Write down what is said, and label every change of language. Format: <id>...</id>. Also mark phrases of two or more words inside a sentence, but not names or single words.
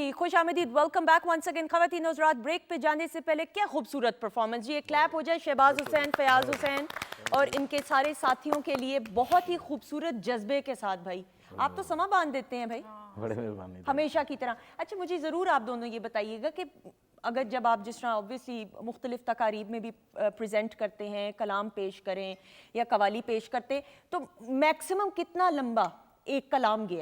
<ur>خوش آمدید,</ur> <en>welcome back once again.</en> <ur>خواتین حضرات، بریک پہ جانے سے پہلے کیا خوبصورت پرفارمنس جی، ایک کلیپ ہو جائے شہباز حسین، فیاض حسین اور ان کے سارے ساتھیوں کے لیے، بہت ہی خوبصورت جذبے کے ساتھ. بھائی آپ تو سماں باندھ دیتے ہیں بھائی, بڑے مہربانی. ہمیشہ کی طرح. اچھا مجھے ضرور آپ دونوں یہ بتائیے گا کہ اگر جب آپ جس طرح اوبویسلی مختلف تقاریب میں بھی پریزنٹ کرتے ہیں، کلام پیش کریں یا قوالی پیش کرتے ہیں، تو میکسیمم کتنا لمبا ایک کلام گیا ہے?</ur>